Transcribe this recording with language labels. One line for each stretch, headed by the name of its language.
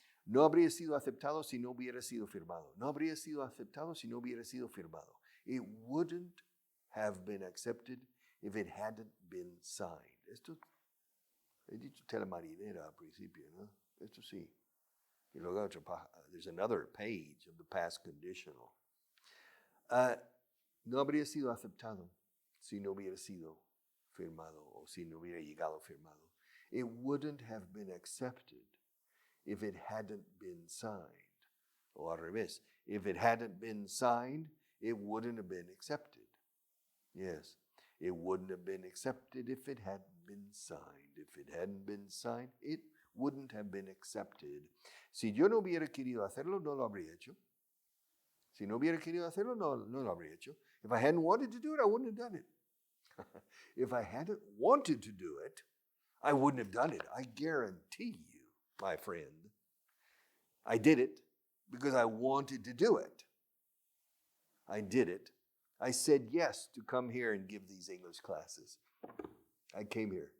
Spanish: No habría sido aceptado si no hubiera sido firmado. No habría sido aceptado si no hubiera sido firmado.
English: It wouldn't have been accepted if it hadn't been signed.
Spanish: Esto he dicho telemarinera al principio, ¿no? Esto sí. Y luego
English: there's another page of the past conditional.
Spanish: No habría sido aceptado si no hubiera sido firmado o si no hubiera llegado firmado.
English: It wouldn't have been accepted if it hadn't been signed.
Spanish: O al revés.
English: If it hadn't been signed, it wouldn't have been accepted. Yes. It wouldn't have been accepted if it hadn't been signed. If it hadn't been signed, it wouldn't have been accepted.
Spanish: Si yo no hubiera querido hacerlo, no lo habría hecho. Si no hubiera querido hacerlo, no lo habría hecho.
English: If I hadn't wanted to do it, I wouldn't have done it. If I hadn't wanted to do it, I wouldn't have done it. I guarantee you, my friend, I did it because I wanted to do it. I did it. I said yes to come here and give these English classes. I came here.